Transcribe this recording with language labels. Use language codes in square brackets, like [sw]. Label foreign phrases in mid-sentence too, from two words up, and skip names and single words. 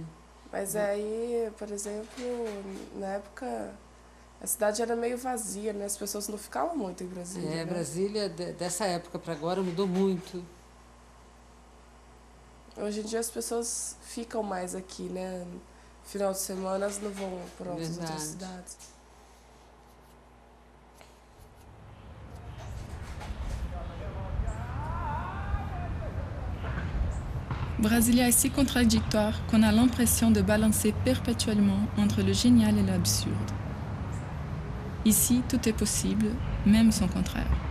[pt] Mas aí, por exemplo, na época a cidade era meio vazia, né? As pessoas não ficavam muito em Brasília. É, né? Brasília dessa época para agora mudou muito. Hoje em dia as pessoas ficam mais aqui, né? Final de semana elas não vão para outras cidades. [fr] Brasilia est si contradictoire qu'on a l'impression de balancer perpétuellement entre le génial et l'absurde. Ici, tout est possible, même son contraire.